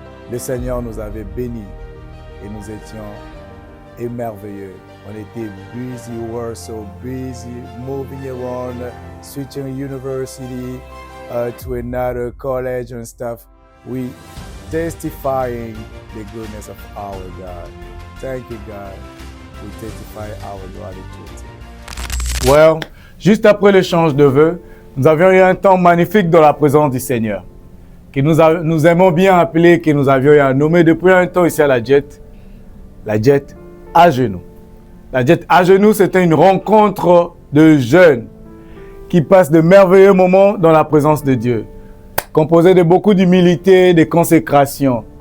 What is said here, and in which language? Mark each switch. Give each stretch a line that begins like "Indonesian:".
French: Le Seigneur nous avait bénis et nous étions émerveillés. On était
English: busy, we were so busy moving around, switching university to another college and stuff. We testifying the goodness of our God. Thank you, God. We testify our gratitude.
French: Well, juste après l'échange de vœux, nous avions eu un temps magnifique dans la présence du Seigneur, que nous aimons bien appeler, que nous avions eu à nommer depuis un temps ici à la Jet à genoux. La Jet à genoux, c'était une rencontre de jeunes qui passent de merveilleux moments dans la présence de Dieu, composé de beaucoup d'humilité, de consécration.